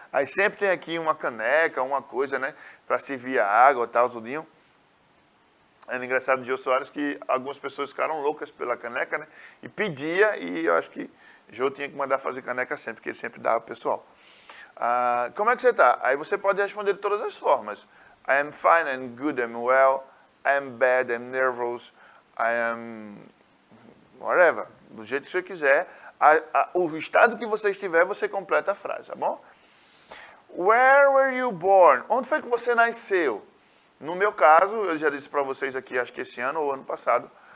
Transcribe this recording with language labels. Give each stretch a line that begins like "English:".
Portuguese: Aí sempre tem aqui uma caneca, uma coisa, né, para servir a água e tal, tudinho. É engraçado de Jô Soares que algumas pessoas ficaram loucas pela caneca, né, e pedia, e eu acho que Jô tinha que mandar fazer caneca sempre, porque ele sempre dava pro pessoal. Como é que você está? Aí você pode responder de todas as formas.
English: I am fine, I'm good, I'm well, I am bad, I'm nervous, I am whatever.
Portuguese: Do jeito que você quiser. O estado que você estiver, você completa a frase, tá bom?
English: Where were you born?
Portuguese: Onde foi que você nasceu? No meu caso, eu já disse para vocês aqui, acho que esse ano ou ano passado.